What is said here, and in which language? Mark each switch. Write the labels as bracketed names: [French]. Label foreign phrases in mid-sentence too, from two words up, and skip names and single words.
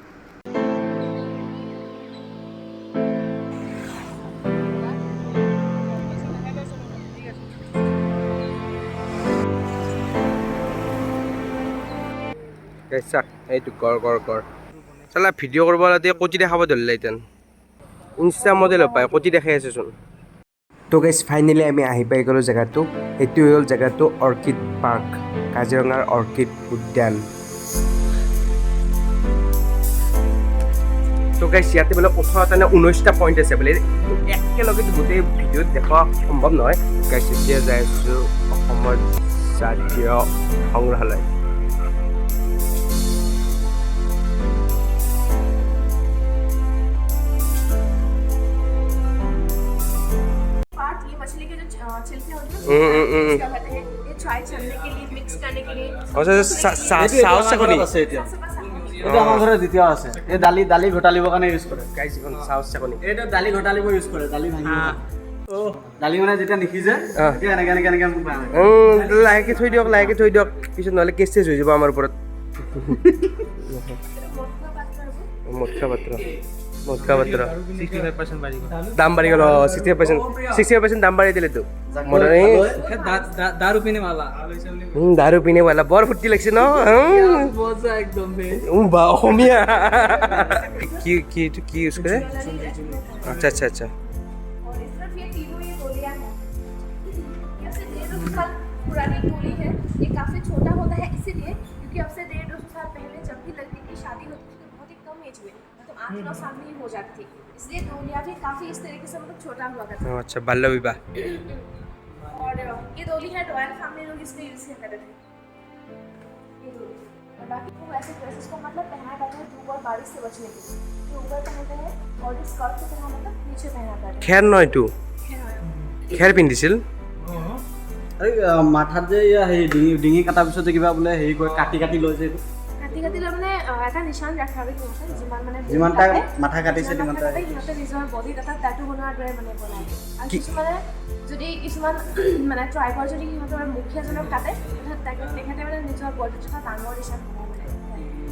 [Assamese] চাক এইটো কৰ চালা ভিডিঅ' কৰিব কচি দেখাব ধৰিলে এতিয়া [English] insta model [Assamese] পায় কচি দেখাই আছেচোন তো গাইজ ফাইনেলি আমি আহি পাই গ'লোঁ জেগাটো এইটোৱে হ'ল জেগাটো অৰ্কিড পাৰ্ক কাজিৰঙাৰ অৰ্কিড উদ্যান তো গাইজ ইয়াতে বোলে 18টা নে 19টা পইণ্ট আছে বোলে একেলগে গোটেই ভিডিঅ'ত দেখুওৱা সম্ভৱ নহয় গাইজ এতিয়া যাই আছোঁ অসমৰ জাতীয় সংগ্ৰহালয় [Hindi] मछली के जो छिलके होते हैं क्या कहते हैं ये चाय छानने के लिए मिक्स करने के लिए [Assamese] সাউথ চাকনি এটা আমাৰ ঘৰত দ্বিতীয় আছে এই দালি ঘটালিবৰ কাৰণে ইউজ কৰে গাইজ এখন সাউথ চাকনি এইটো দালি ঘটালিব ইউজ কৰে দালি ভাঙি দালি মানে যেতিয়া নিখিজে তেতিয়া এনেকে লাহেকে থৈ দিয়ক পিছত নহ'লে কেছ চেছ হৈ যাব আমাৰ ওপৰত মটকা পাত্ৰ 65% দাম বাঢ়ি গ'ল 65% দাম বাঢ়ি দিলেতো দাৰু পিনে वाला বৰ ফূৰ্তি লাগিছে ন বা অসমীয়া কি ইউজ কৰে আচ্ছা [Hindi] और इस तरफ ये तीनों ये गोलियां हैं ऐसे 150 साल पुरानी गोली है ये काफी छोटा होता है इसीलिए क्योंकि अब से 150 साल पहले जब भी लड़की की शादी होती थी तो बहुत ही कम एज में मतलब 8-9 साल में ही हो जाती थी इसलिए गोलियां भी काफी इस तरीके से मतलब छोटा हुआ करता था अच्छा बाल्य विवाह और ये डोली है [English] royal family [Hindi] लोग इसको यूज करते थे ये डोली और बाकी वो ऐसे ड्रेसेस को मतलब पहना जाता है धूप और बारिश से बचने के लिए जो ऊपर पहनते हैं और इस स्कर्ट को पहना मतलब नीचे पहना जाता है [Assamese] খেৰ ন এইটো খেৰ পিন্ধিছিল মাথাত যে হেৰি ডিঙি কটাৰ পিছত যে কিবা বোলে হেৰি কৰে কাটি লৈ যে কাটি লৈ মানে এটা নিশান ৰাখা হয় সিহঁতে যিমানটা মাথা কাটিছে সিমানটা সিহঁতে নিজৰ বডিত এটা টাটু বনোৱাৰ দৰে মানে বনায় আৰু কিছুমানে যদি কিছুমান মানে ট্ৰাইবৰ যদি সিহঁতৰ মুখীয়াজনক কাটে তেখেতে মানে নিজৰ বডিত এটা ডাঙৰ নিশান বনায় মানে